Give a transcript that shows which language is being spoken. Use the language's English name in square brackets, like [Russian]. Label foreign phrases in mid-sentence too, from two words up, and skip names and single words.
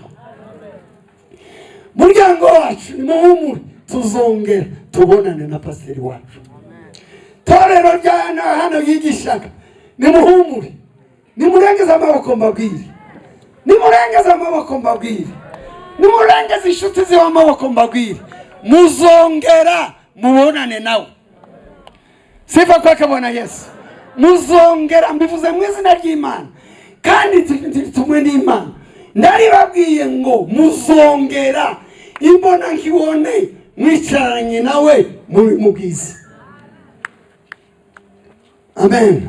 [Rundi] Muryango wacu nimuhumure tuzongera tubonane na pasiteri wacu. Torero ryana hano yigishaga nimuhumure nimurengeze amaboko mbabwire nimurengeze amaboko mbabwire nimurengeze inshuti ziwe amaboko mbabwire muzongera mubonane nawe. [Swahili] Sifa kwake Bwana Yesu. [Rundi] Muzongera mbivuze mu izina ry'Imana kandi tumwe n'Imana. Ndaribabwiye ngo muzongera imbona nkibone mwicaranye nawe mu bwiza. Amen.